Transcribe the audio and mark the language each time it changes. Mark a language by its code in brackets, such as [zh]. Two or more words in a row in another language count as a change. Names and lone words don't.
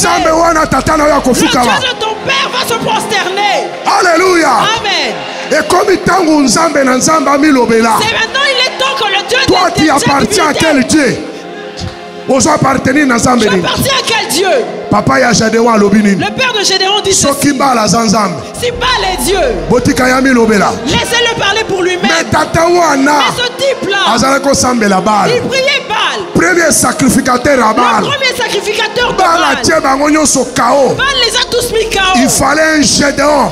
[fr] Le Dieu de ton père va se prosterner. Alléluia. Amen. Et comme c'est maintenant il est temps que le Dieu de toi tu appartiens à quel Dieu? Je appartiens à quel Dieu? [ln] Papa ya Gédéon alobini. [fr] Le père de Gédéon dit ceci. Si Baal est Dieu, laissez-le parler pour lui-même. Mais ce type-là, il priait Baal. Premier sacrificateur à Baal. Le premier sacrificateur de Baal. Baal les a tous mis KO. Il fallait un Gédéon.